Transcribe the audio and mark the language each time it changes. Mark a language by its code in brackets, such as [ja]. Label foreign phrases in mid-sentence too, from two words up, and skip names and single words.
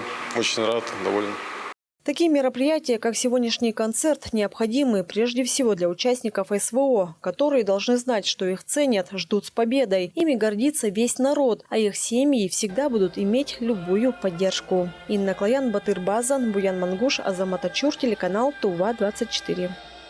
[ru] Очень рад, доволен. Такие мероприятия, как сегодняшний концерт, необходимы прежде всего для участников СВО, которые должны знать, что их ценят, ждут с победой. Ими гордится весь народ, а их семьи всегда будут иметь любую поддержку. Инна Клоян, Батыр Базан, Буян Мангуш, Азамат Ачур, телеканал Тува 24.